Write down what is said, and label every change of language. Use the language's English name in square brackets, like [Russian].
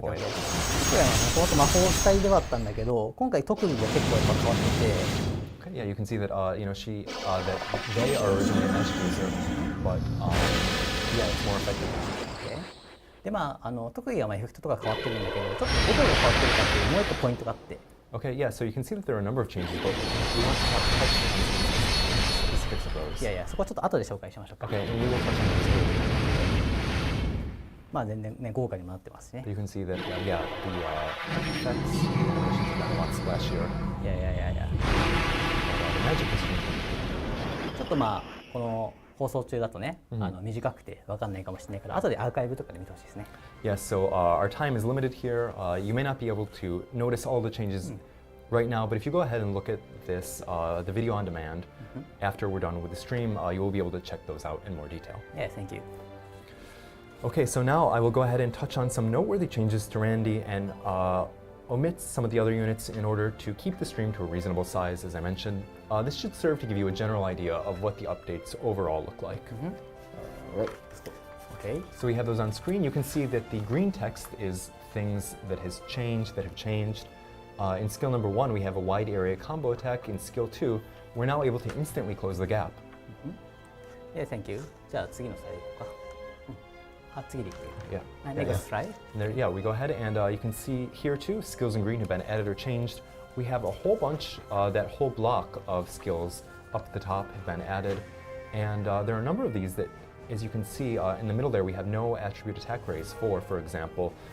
[Japanese] これはもともと魔法主体ではあったんだけど今回特技が結構やっぱ変わってて [English] Okay, yeah, you can see that you know that they are originally a magic user, but yeah, it's more effective now. [Japanese] でまあ特技はまあエフェクトとか変わってるんだけどちょっとどこが変わってるかっていうもう一個ポイントがあって [English] Okay, yeah, so you can see that there are a number of changes, but we want to touch on specifics of those. [Japanese] いやいやそこはちょっと後で紹介しましょうか [English] Okay, and we will touch on those. [Japanese] まあ全然ね豪華にもなってますしね [English] You can see that, yeah, the effects and animations have gotten a lot splashier. [Japanese] いやいやいやいや [English] The magic is [Japanese] ちょっとまあこの放送中だとね、短くて分かんないかもしれないから後でアーカイブとかで見てほしいですね [English] Yes, so our time is limited here. You may not be able to notice all the changes right now, but if you go ahead and look at this, the video on demand, after we're done with the stream, you will be able to check those out in more detail. Yeah, thank you Okay, so now I will go ahead and touch on some noteworthy changes to Randi and omit some of the other units in order to keep the stream to a reasonable size, as I mentioned. This should serve to give you a general idea of what the updates overall look like. All right, let's go. Okay So we have those on screen. You can see that the green text is things that have changed. In skill number 1, we have a wide area combo attack. In skill 2, we're now able to instantly close the gap. Yeah, thank you [Japanese] じゃあ次のスライドいこうか、あ次でいく [English] Yeah. Next slide And there, yeah, we go ahead and you can see here too, skills in green have been added or changed. We have a whole bunch, that whole block of skills up at the top have been added. And there are a number of these that, as you can see in the middle there, we have no attribute attack raise for example.